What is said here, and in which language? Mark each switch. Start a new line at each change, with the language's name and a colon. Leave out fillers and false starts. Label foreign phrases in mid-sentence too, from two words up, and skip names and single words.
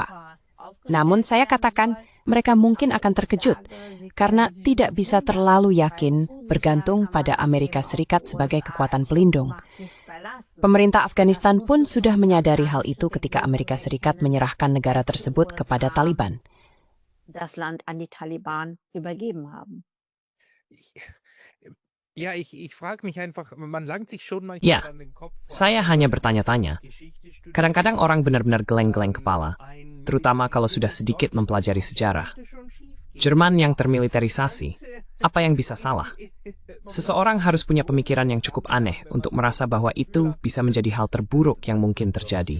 Indonesian: Namun saya katakan, mereka mungkin akan terkejut, karena tidak bisa terlalu yakin bergantung pada Amerika Serikat sebagai kekuatan pelindung. Pemerintah Afghanistan pun sudah menyadari hal itu ketika Amerika Serikat menyerahkan negara tersebut kepada Taliban.
German: Das Land an die Taliban übergeben haben. Ja, ich frage mich einfach, man langt sich schon manchmal
Indonesian: Ya,
German: an den Kopf.
Indonesian: saya hanya bertanya-tanya. Kadang-kadang orang benar-benar geleng-geleng kepala, terutama kalau sudah sedikit mempelajari sejarah. Jerman yang termiliterisasi, apa yang bisa salah? Seseorang harus punya pemikiran yang cukup aneh untuk merasa bahwa itu bisa menjadi hal terburuk yang mungkin terjadi.